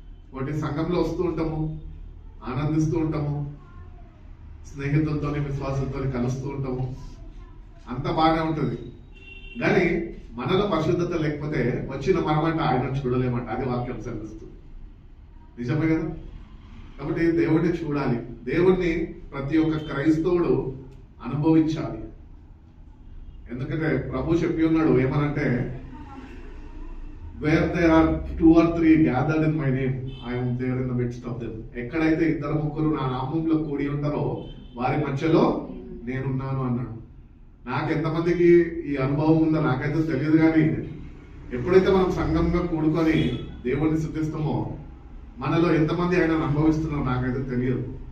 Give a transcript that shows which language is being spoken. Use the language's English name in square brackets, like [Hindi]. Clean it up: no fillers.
[Telugu] కాబట్టి సంఘంలో వస్తూ ఉంటాము, ఆనందిస్తూ ఉంటాము, స్నేహితులతో విశ్వాసంతో కలుస్తూ ఉంటాము, అంత బాగానే ఉంటుంది. కానీ మనలో పరిశుద్ధత లేకపోతే వచ్చిన మనమంటే ఆయన చూడలేమంట. అది వాక్యం చదివిస్తుంది. నిజమే కదా. కాబట్టి దేవుడిని చూడాలి. దేవుణ్ణి ప్రతి ఒక్క క్రైస్తవుడు అనుభవించాలి. ఎందుకంటే ప్రభు చెప్పి ఉన్నాడు ఏమనంటే, [English] Where there are 2 or 3 gathered in my name, I am there in the midst of them. [Telugu] ఎక్కడైతే 2-3 నా నామంలో కూడి ఉంటారో వారి మధ్యలో నేనున్నాను అన్నాడు. నాకెంతమందికి ఈ అనుభవం ఉందో నాకైతే తెలియదు. కానీ ఎప్పుడైతే మనం సంఘంగా కూడుకొని దేవుడిని స్తుతిస్తామో మనలో ఎంతమంది ఆయన అనుభవిస్తున్నారో నాకైతే తెలియదు.